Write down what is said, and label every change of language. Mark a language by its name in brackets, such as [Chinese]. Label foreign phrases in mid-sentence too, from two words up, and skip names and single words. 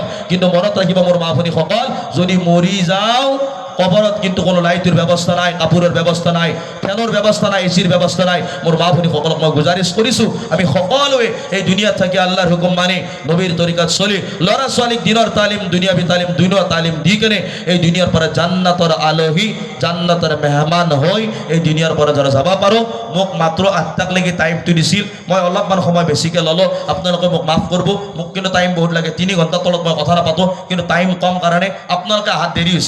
[Assamese] কিন্তু মনত ৰাখিব মোৰ মা ভনীসকল, যদি মৰি যাওঁ কবৰত কিন্তু কোনো লাইটৰ ব্যৱস্থা নাই, কাপোৰৰ ব্যৱস্থা নাই, ফেনৰ ব্যৱস্থা নাই, এচিৰ ব্যৱস্থা নাই। মোৰ মা ভনীসকলক মই গুজাৰিছ কৰিছোঁ, আমি সকলোৱে এই দুনিয়াত থাকি আল্লাহৰ হুকুম মানি নবীৰ তৰিকাত চলি ল'ৰা ছোৱালীক দিনৰ তালিম, দুনিয়াবী তালিম, দুনিয়া তালিম দি কেনে এই দুনিয়াৰ পৰা জান্নাতৰ আলহী, জান্নাতৰ মেহমান হৈ এই দুনিয়াৰ পৰা যারা যাব পাৰোঁ। মোক মাত্ৰ 8টাক লাগি টাইমটো দিছিল, মই অলপমান সময় বেছিকৈ ল'লোঁ, আপোনালোকে মোক মাফ কৰিব। মোক কিন্তু টাইম বহুত লাগে, 3 ঘণ্টাৰ তলত মই কথা নাপাতোঁ, কিন্তু টাইম কম কাৰণে আপোনালোকে হাত দেৰি হৈছে।